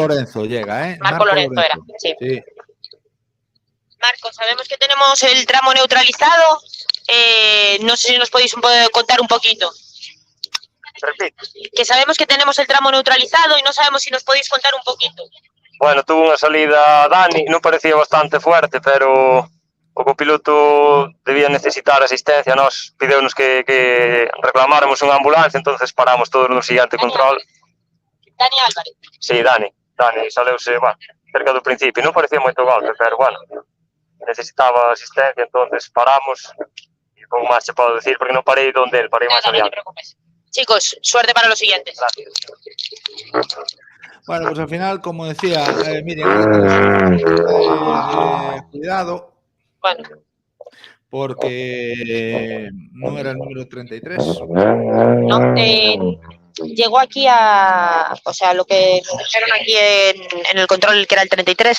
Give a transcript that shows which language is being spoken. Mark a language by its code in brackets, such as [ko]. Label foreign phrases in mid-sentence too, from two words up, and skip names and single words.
[es] Lorenzo llega, ¿eh? Marco Lorenzo era, sí. Marco, sabemos que tenemos el tramo neutralizado. No sé si nos podéis contar un poquito. Que sabemos que tenemos el tramo neutralizado y no sabemos si nos podéis contar un poquito. Bueno, [gl] tuvo unha salida Dani, non parecía bastante fuerte, pero o copiloto debía necesitar asistencia, nos pideunos que reclamáramos unha ambulancia, entonces paramos todos no siguiente control. Dani Álvarez. Sí, Dani saleuse, bueno, cerca do principio, non parecía moito golpe, pero bueno, necesitaba asistencia, entonces paramos, e pouco máis se podo decir, porque non parei [es] donde él, [gl] parei máis adiante. [es] Chicos, suerte para los siguientes. Gracias. Bueno, pues al final, como decía, Miriam, cuidado. Bueno. Porque no era el número 33. No, llegó aquí o sea, lo que nos dijeron aquí en el control, que era el 33.